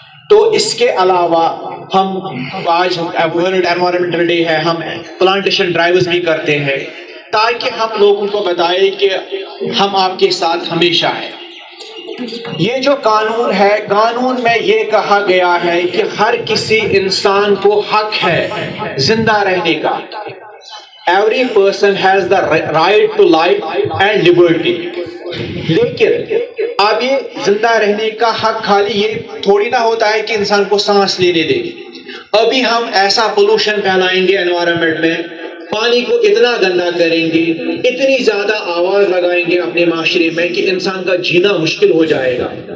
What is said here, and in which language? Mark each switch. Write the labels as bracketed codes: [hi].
[ur] تو اس کے علاوہ ہم آج ورلڈ انوائرمنٹل ڈے ہے، ہم پلانٹیشن ڈرائیوز بھی کرتے ہیں تاکہ ہم لوگوں کو بتائیں کہ ہم آپ کے ساتھ ہمیشہ ہیں. یہ جو قانون ہے، قانون میں یہ کہا گیا ہے کہ ہر کسی انسان کو حق ہے زندہ رہنے کا. [en] Every person has the right to life and liberty. [ur] لیکن اب یہ زندہ رہنے کا حق خالی یہ تھوڑی نہ ہوتا ہے کہ انسان کو سانس لینے دے. ابھی ہم ایسا پولوشن پھیلائیں گے انوائرمنٹ میں، پانی کو اتنا گندا کریں گے، اتنی زیادہ آواز لگائیں گے اپنے معاشرے میں کہ انسان کا جینا مشکل ہو جائے گا.